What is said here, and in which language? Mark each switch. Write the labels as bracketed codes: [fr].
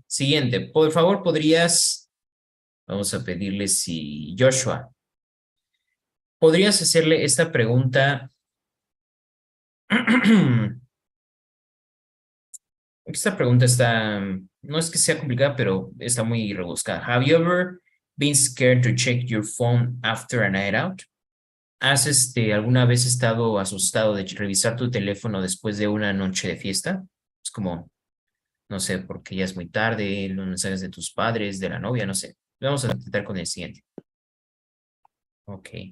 [es] Siguiente, por favor, vamos a pedirle si Joshua, ¿podrías hacerle esta pregunta? Esta pregunta está, no es que sea complicada, pero está muy rebuscada. [en] Have you ever been scared to check your phone after a night out? [es] ¿Has alguna vez estado asustado de revisar tu teléfono después de una noche de fiesta? Es como, no sé, porque ya es muy tarde, los mensajes de tus padres, de la novia, no sé. Vamos a intentar con el siguiente. Ok.